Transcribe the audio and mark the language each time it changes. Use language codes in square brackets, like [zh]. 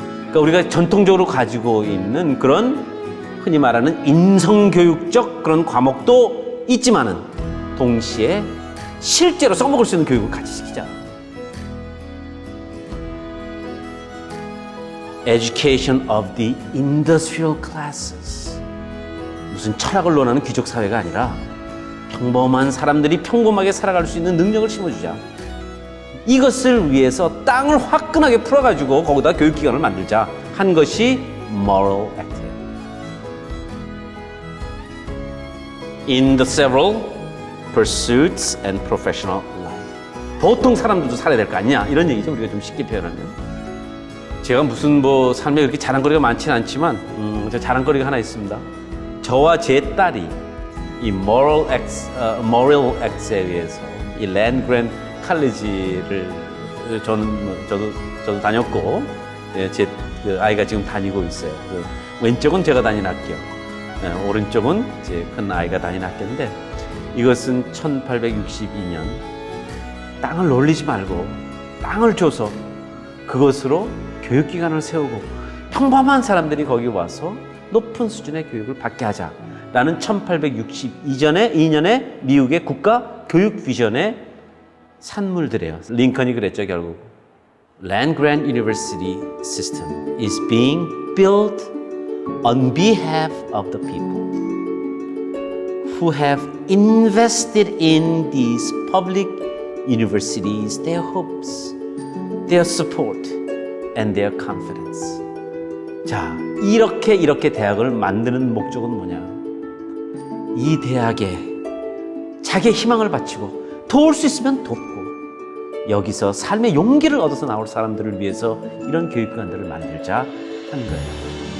[ko] 그러니까 우리가 전통적으로 가지고 있는 그런 흔히 말하는 인성교육적 그런 과목도 있지만은 동시에 실제로 써먹을 수 있는 교육을 같이 시키자. [en] Education of the industrial classes. [ko] 무슨 철학을 논하는 귀족 사회가 아니라 평범한 사람들이 평범하게 살아갈 수 있는 능력을 심어주자. 이것을 위해서 땅을 화끈하게 풀어가지고 거기다 교육기관을 만들자 한 것이 Morrill Act. [en] In the several pursuits and professional life. [ko] 보통 사람들도 살아야 될 거 아니냐 이런 얘기죠. 우리가 좀 쉽게 표현하면. 제가 무슨 뭐 삶에 그렇게 자랑거리가 많지는 않지만 저 자랑거리가 하나 있습니다. 저와 제 딸이 이 Morrill Act에 의해서 이 Land Grant College를 저도 다녔고 제 그 아이가 지금 다니고 있어요. 그 왼쪽은 제가 다닌 학교, 오른쪽은 제 큰 아이가 다닌 학교인데 이것은 1862년 땅을 놀리지 말고 땅을 줘서 그것으로 교육기관을 세우고 평범한 사람들이 거기 와서 높은 수준의 교육을 받게 하자라는 1862년에 미국의 국가 교육 비전의 산물들이에요. 링컨이 그랬죠, 결국. [en] Land Grant University system is being built on behalf of the people who have invested in these public universities their hopes, their support, and their confidence. [ko] 자, 이렇게 대학을 만드는 목적은 뭐냐? 이 대학에 자기의 희망을 바치고 도울 수 있으면 돕고 여기서 삶의 용기를 얻어서 나올 사람들을 위해서 이런 교육기관들을 만들자 하는 거예요.